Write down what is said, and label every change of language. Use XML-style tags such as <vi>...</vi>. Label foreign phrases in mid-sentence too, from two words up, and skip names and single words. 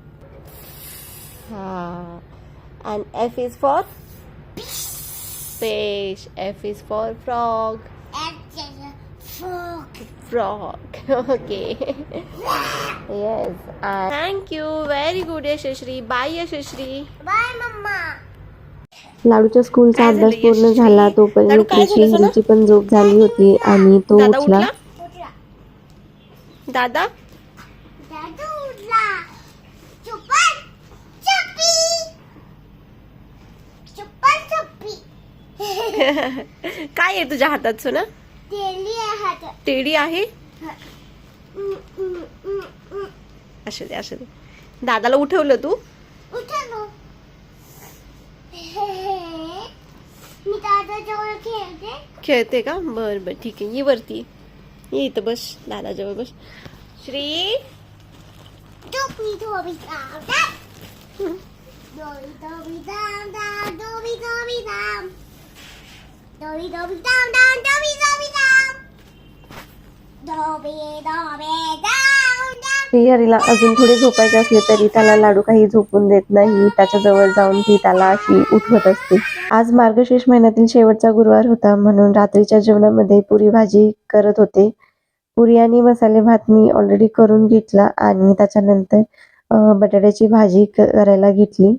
<en>And F is for fish. F is for frog. H is a frog. Frog. Okay. Yes. Thank you. Very good, Yashashri. Bye, Yashashri. Bye, Mama.</en> <mr>लाडूच्या स्कूलचा काय अभ्यास झालं पूर्ण यशस्वी? झाला, लाडू तोपर्यंत काय झालं सोना? श्रीहरीची पण झोप झाली होती आणि तो दादा उठला. उठला? उठला. दादा दादू उठला. चुप्पन चप्पी. चुप्पन चप्पी. काय आहे तुझ्या हातात सोना? तेली आहे हातात. टेडी आहे. उम, उम, उम, उम. असू दे असू दे. दादाला उठवलं तू? उठलो. मी दादाजवळ खेळते. खेळते का? बर बर ठीक आहे, ये वरती ये, इथं बस, दादाजवळ बस. श्री Doobie doobie dum dum. Doobie doobie dum dum. Doobie doobie dum. Doobie doobie dum dum. Doobie doobie dum. Doobie doobie dum dum. श्रीहरीला अजून थोडे झोपायचे असले तरी त्याला लाडू काही झोपून देत नाही. त्याच्या जवळ जाऊन ती त्याला अशी उठवत असते. आज मार्गशीर्ष महिन्यातील शेवटचा गुरुवार होता, म्हणून रात्रीच्या जेवणामध्ये पुरी भाजी करत होते. पुरी आणि मसाले भात मी ऑलरेडी करून घेतला आणि त्याच्यानंतर बटाट्याची भाजी करायला घेतली.</mr>